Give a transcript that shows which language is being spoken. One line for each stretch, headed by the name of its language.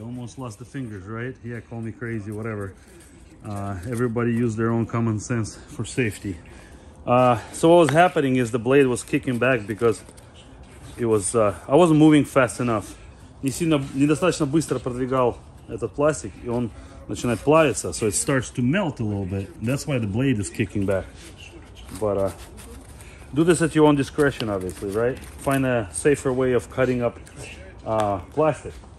English: Almost lost the fingers, right? Yeah, call me crazy, whatever. Everybody use their own common sense for safety. So what was happening is the blade was kicking back because it was I wasn't moving fast enough.
Russian: Недостаточно быстро продвигал этот пластик, и он начинает плавиться,
English: so it starts to melt a little bit. That's why the blade is kicking back. But do this at your own discretion, obviously, right? Find a safer way of cutting up plastic.